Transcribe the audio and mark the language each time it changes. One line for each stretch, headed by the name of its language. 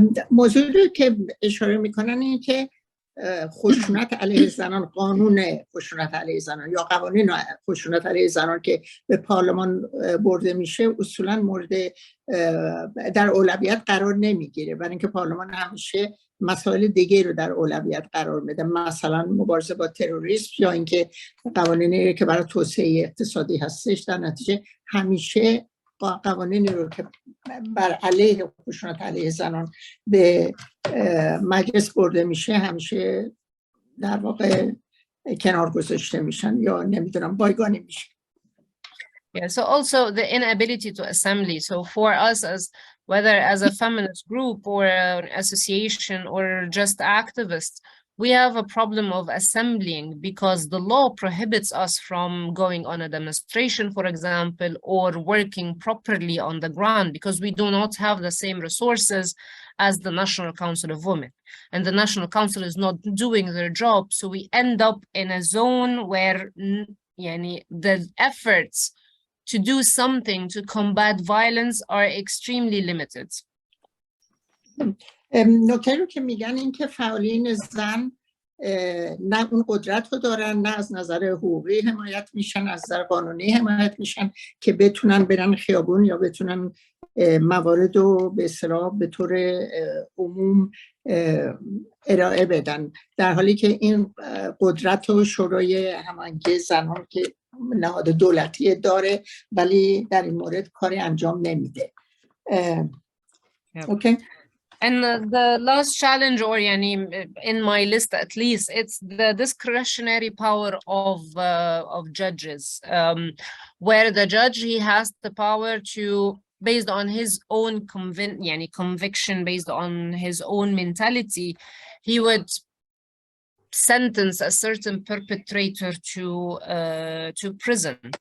Persian: موضوعی که اشاره میکنن این که خشونت علیه زنان، قانون خشونت علیه زنان یا قوانین خشونت علیه زنان که به پارلمان برده میشه اصولا مورد در اولویت قرار نمیگیره، برای اینکه پارلمان همیشه مسائل دیگه رو در اولویت قرار میده، مثلا مبارزه با تروریسم یا اینکه قوانینی که برای توسعه اقتصادی هستش. در نتیجه همیشه قوانینی رو که بر علیه خشونت علیه زنان به مجلس برده میشه همیشه در واقع کنار گذاشته میشن یا نمیدونم بایگانی میشه.
English: Yeah, so also the inability to assembly. So for us, as whether as a feminist group or an association or just activists, we have a problem of assembling because the law prohibits us from going on a demonstration, for example, or working properly on the ground because we do not have the same resources as the National Council of Women. And the National Council is not doing their job. So we end up in a zone where the efforts to do something to combat violence are extremely limited.
Persian: نکته رو که میگن این که فعالین زن نه اون قدرت رو دارن، نه از نظر حقوقی حمایت میشن، از نظر قانونی حمایت میشن که بتونن برن خیابون یا بتونن موارد رو به اصطلاح به طور عموم ارائه بدن، در حالی که این قدرت و شورای هماهنگی زنان که نهاد دولتی داره ولی در این مورد کاری انجام نمیده. اوکی.
English: And the last challenge, or in my list at least, it's the discretionary power of judges, where the judge, he has the power to, based on his own conviction, based on his own mentality, he would sentence a certain perpetrator to prison.